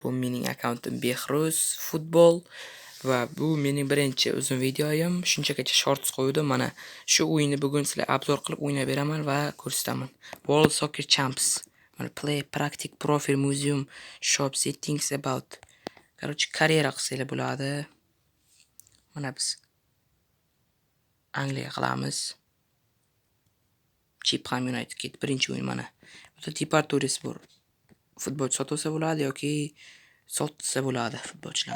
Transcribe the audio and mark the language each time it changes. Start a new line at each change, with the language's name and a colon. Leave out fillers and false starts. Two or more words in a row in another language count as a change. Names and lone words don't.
Uzbek: Bu mening akkauntim Behruz futbol va bu mening birinchi uzun videoyim. Shunchagacha shorts qo'ydim. Mana shu o'yinni bugun sizlarga obzor qilib o'ynab beraman va ko'rsataman. World Soccer Champs. Mana
English: play, practice, profile, museum, shop settings about.
Uzbek: Короче, karyera qilsanglar bo'ladi. Mana biz Angliya qilamiz. Chipkham United ketdi birinchi o'yin mana. Bu Departures bor. Futbol sotsa bo'ladi yoki sotsa bo'ladi futbolchilar.